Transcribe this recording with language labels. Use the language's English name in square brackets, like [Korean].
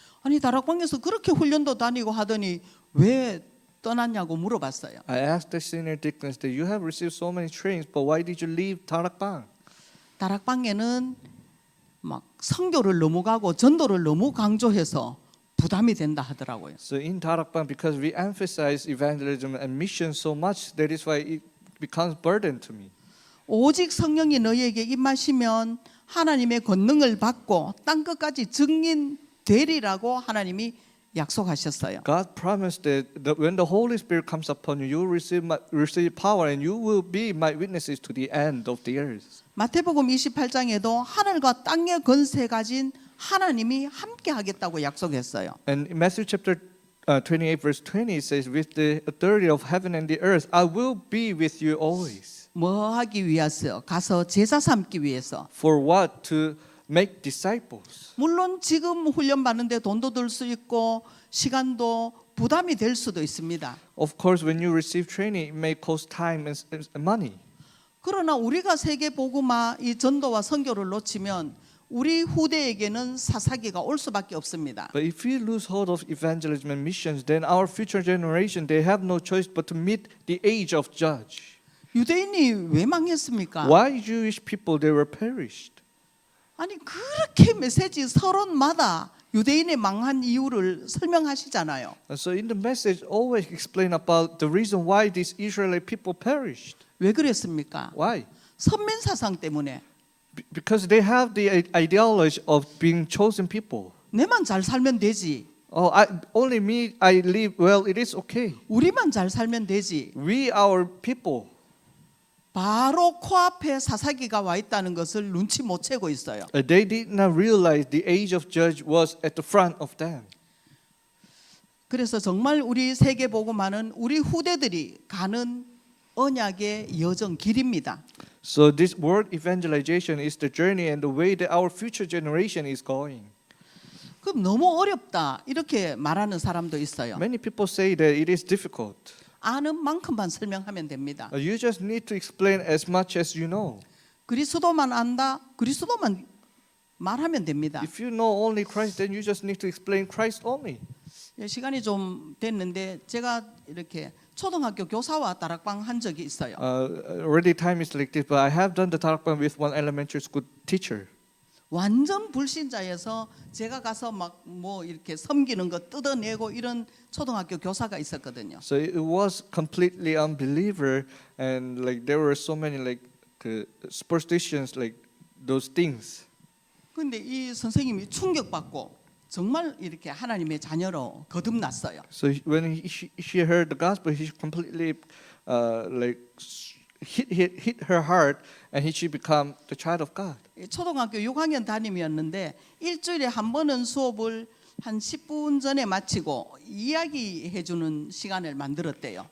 [Korean] 아니 다락방에서 그렇게 훈련도 다니고 하더니 왜 떠났냐고 물어봤어요. [English] I asked the senior deaconess that you have received so many trainings, but why did you leave tarakbang? [Korean] 다락방에는 막 선교를 너무 가고 전도를 너무 강조해서 부담이 된다 하더라고요. [English] So in tarakbang, because we emphasize evangelism and mission so much, that is why it becomes burden to me. [Korean] 오직 성령이 너희에게 임하시면 하나님의 권능을 받고 땅 끝까지 증인되리라고 하나님이 약속하셨어요. [English] God promised that when the Holy Spirit comes upon you, you will receive power and you will be my witnesses to the end of the earth. [Korean] 마태복음 28장에도 하늘과 땅의 권세 가진 하나님이 함께 하겠다고 약속했어요. [English] And in Matthew chapter 28 verse 20 it says, with the authority of heaven and the earth, I will be with you always. [Korean] 뭐 하기 위해서? 가서 제자 삼기 위해서. [English] For what? To make disciples. [Korean] 물론 지금 훈련 받는데 돈도 들 수 있고 시간도 부담이 될 수도 있습니다. [English] Of course, when you receive training, it may cost time and money. [Korean] 그러나 우리가 세계 복음화 이 전도와 선교를 놓치면 우리 후대에게는 사사기가 올 수밖에 없습니다. [English] But if we lose hold of evangelism and missions, then our future generation, they have no choice but to meet the age of judge. [Korean] 유대인이 왜 망했습니까? [English] Why Jewish people, they were perished? [Korean] 아니 그렇게 메시지 서론마다 유대인의 망한 이유를 설명하시잖아요. [English] And so in the message, always explain about the reason why these Israelite people perished. [Korean] 왜 그랬습니까? [English] Why? [Korean] 선민 사상 때문에 [English] Because they have the ideology of being chosen people. [Korean] 내만 잘 살면 되지. [English] Oh, only me, I live well, it is okay. [Korean] 우리만 잘 살면 되지. [English] We, our people. [Korean] 바로 코앞에 사사기가 와 있다는 것을 눈치 못 채고 있어요. [English] They did not realize the age of judge was at the front of them. [Korean] 그래서 정말 우리 세계 복음화는 우리 후대들이 가는 언약의 여정 길입니다. [English] So this word evangelization is the journey and the way that our future generation is going. [Korean] 그럼 너무 어렵다 이렇게 말하는 사람도 있어요. [English] Many people say that it is difficult. [Korean] 아는 만큼만 설명하면 됩니다. [English] You just need to explain as much as you know. [Korean] 그리스도만 안다, 그리스도만 말하면 됩니다. [English] If you know only Christ, then you just need to explain Christ only. [Korean] 시간이 좀 됐는데 제가 이렇게 초등학교 교사와 다락방 한 적이 있어요. [English] Already time is like this, but I have done the tarakban with one elementary school teacher. [Korean] 완전 불신자여서 제가 가서 막 뭐 이렇게 섬기는 거 뜯어내고 이런 초등학교 교사가 있었거든요. [English] So it was completely unbeliever, and like there were so many like superstitions, like those things. [Korean] 근데 이 선생님이 충격받고 정말 이렇게 하나님의 자녀로 거듭났어요. [English] So when she heard the gospel, he completely like hit her heart, and she became the child of God. [Korean] 초등학교 6학년 담임이었는데 일주일에 한 번은 수업을 한 10분 전에 마치고 이야기해 주는 시간을 만들었대요.